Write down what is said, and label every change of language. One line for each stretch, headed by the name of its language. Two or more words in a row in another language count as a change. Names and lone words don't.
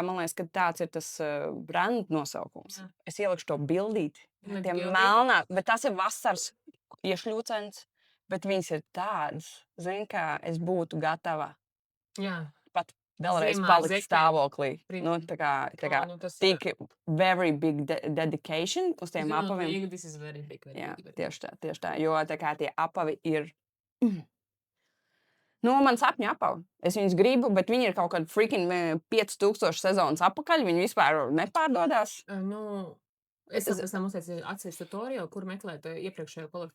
Latvian: man liekas, ka tāds ir tas brand nosaukums. Jā. Es ielikšu to bildīti. Liec Tie bildīti. melnā, bet tas ir vasaras iešļūcens, bet viņas ir tādas, zini, kā es būtu gatava Jā. pat vēlreiz Ziemā palikt zeknē. stāvoklī. Prin- Nu, tā kā Nu, tas tik
English: very big dedication
Latvian: uz tiem Zinot, apaviem. Līga,
English: this is very big, very
Latvian: Jā,
English: big, very
Latvian: tieši tā, jo tā kā tie apavi ir... Nu, man sapņu apavi. Es viņus gribu, bet viņi ir kaut kādi freaking 5000 sezonas apakaļ. Viņi vispār nepārdodās. Nu, es pēc tam uztaisu atsevišķu tutorial, kur meklēt iepriekšējo kolekciju.